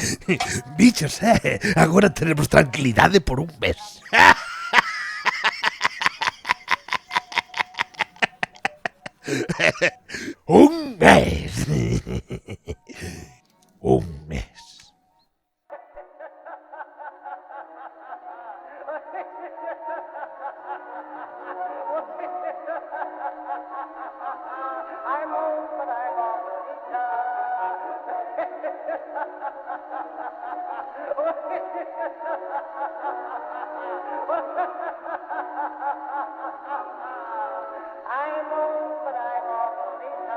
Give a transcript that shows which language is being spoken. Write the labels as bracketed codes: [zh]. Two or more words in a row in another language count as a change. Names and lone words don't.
[gl] Bichos, agora tenemos tranquilidade por un mes. Un mes. Un mes. [en] I'm old, but I'm already I'm old, but I'm awfully